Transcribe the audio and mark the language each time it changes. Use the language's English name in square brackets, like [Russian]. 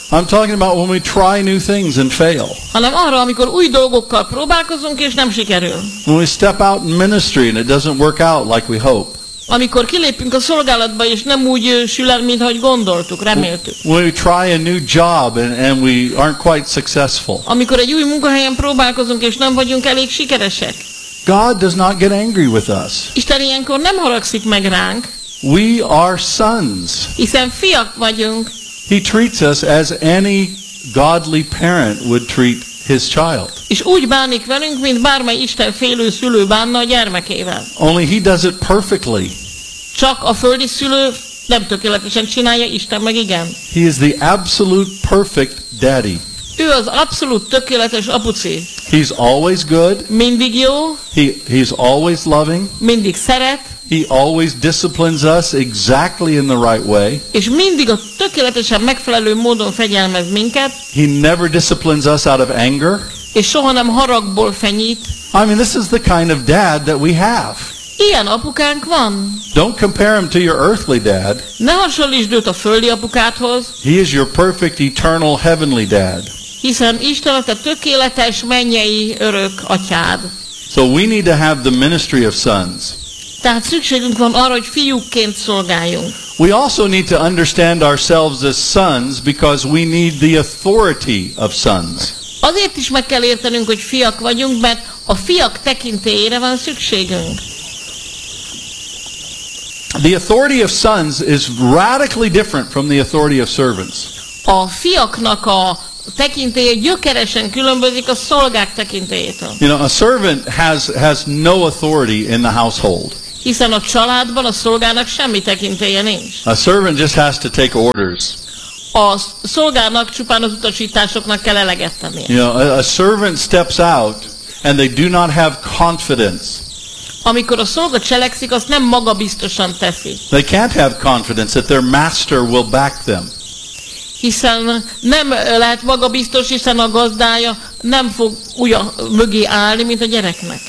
[English] I'm talking about when we try new things and fail. [Hungarian] Hanem arra, amikor új dolgokkal próbálkozunk és nem sikerül. [English] When we step out in ministry and it doesn't work out like we hope. [Hungarian] Amikor kilépünk a szolgálatba és nem úgy sül el, mint ahogy gondoltuk, reméltük. [English] When we try a new job and we aren't quite successful. [Hungarian] Amikor egy új munkahelyen próbálkozunk és nem vagyunk elég sikeresek. [English] God does not get angry with us. [Hungarian] Isten ilyenkor nem haragszik meg ránk. [English] We are sons. [Hungarian] Hiszen fiak vagyunk. [English] He treats us as any godly parent would treat his child. [Hungarian] És úgy bánik velünk, mint bármely Isten félő szülő bánna a gyermekével. [English] Only he does it perfectly. [Hungarian] Csak a földi szülő nem tökéletesen csinálja, Isten meg igen. [English] He is the absolute perfect daddy. [Hungarian] Ő az abszolút tökéletes apuci. [English] He's always good. [Hungarian] Mindig jó. [English] He's always loving. [Hungarian] Mindig szeret. [English] He always disciplines us exactly in the right way. [Hungarian] És mindig a tökéletesen megfelelő módon fegyelmez minket. [English] He never disciplines us out of anger. [Hungarian] És soha nem haragból fenyít. [English] I mean, this is the kind of dad that we have. [Hungarian] Ilyen apukánk van. [English] Don't compare him to your earthly dad. [Hungarian] Ne hasonlítsd őt a földi apukádhoz. [English] He is your perfect eternal heavenly dad. [Hungarian] Hiszen Isten a tökéletes mennyei örök atyád. [English] So we need to have the ministry of sons. [Hungarian] Tehát szükségünk van arra, hogy fiúkként szolgáljunk. [English] We also need to understand ourselves as sons because we need the authority of sons. [Hungarian] Azért is meg kell értenünk, hogy fiak vagyunk, mert a fiak tekintélyére van szükségünk. [English] The authority of sons is radically different from the authority of servants. [Hungarian] A fiaknak a tekintélye gyökeresen különbözik a szolgák tekintélyétől. [English] You know, a servant has no authority in the household. [Hungarian] Hiszen a családban a szolgának semmi tekintélye nincs. [English] A servant just has to take orders. [Hungarian] A szolgának csupán az utasításoknak kell eleget tennie. [English] You know, a servant steps out and they do not have confidence. [Hungarian] Amikor a szolga cselekszik, azt nem magabiztosan teszi. [English] They can't have confidence that their master will back them. [Hungarian] Hiszen nem lehet magabiztos, hiszen a gazdája nem fog úgy mögé állni, mint a gyereknek.